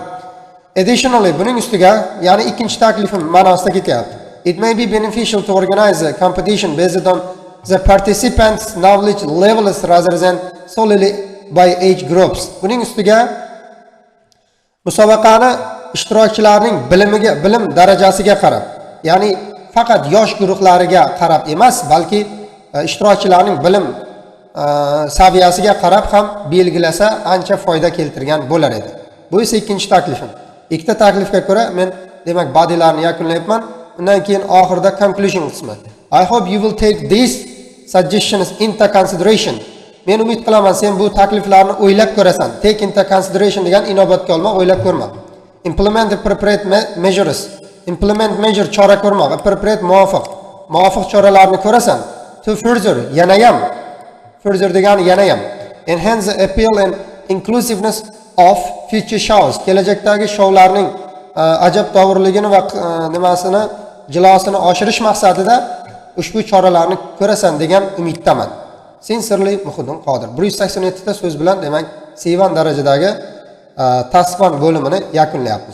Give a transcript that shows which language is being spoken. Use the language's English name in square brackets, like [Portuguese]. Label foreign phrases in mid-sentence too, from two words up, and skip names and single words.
[Uzbek] Additionally, buning ustiga, ya'ni ikkinchi taklifim ma'nosida ketyapti. [English] It may be beneficial to organize a competition based on the participants' knowledge levels rather than solely by age groups. [Uzbek] Buning ustiga musobaqani ishtirokchilarning bilim darajasiga qarab, ya'ni faqat yosh guruhlariga qarab emas, balki ishtirokchilarning bilim saviyasiga qarab ham belgilasa ancha foyda keltirgan bo'lar edi. Bu esa ikkinchi taklifim. Ikkita taklifga ko'ra men demak badilarni yakunlayapman. Undan keyin oxirida conclusion qismi. [English] I hope you will take these suggestions into consideration. [Uzbek] Men umid qilaman sen bu takliflarni o'ylab ko'rasan. [English] Take into consideration [Uzbek] degan inobatga olmoq, o'ylab ko'rma. [English] Implement appropriate measures. Implement measure [Uzbek] chora ko'rmoq, appropriate muvofiq choralarni ko'rasan. [English] To further [Uzbek] yanayam degani yanayam. [English] Enhance the appeal and inclusiveness of future shows. [Uzbek] Kelajakdagi shoularning ajabtovurligini va nimasini, jilosini oshirish maqsadida ushbu choralarni ko'rasan degan umiddaman. Sincerely Muhiddin Qodir. 187 ta so'z bilan demak C1 darajadagi tasvir bo'limini yakunlayapmiz.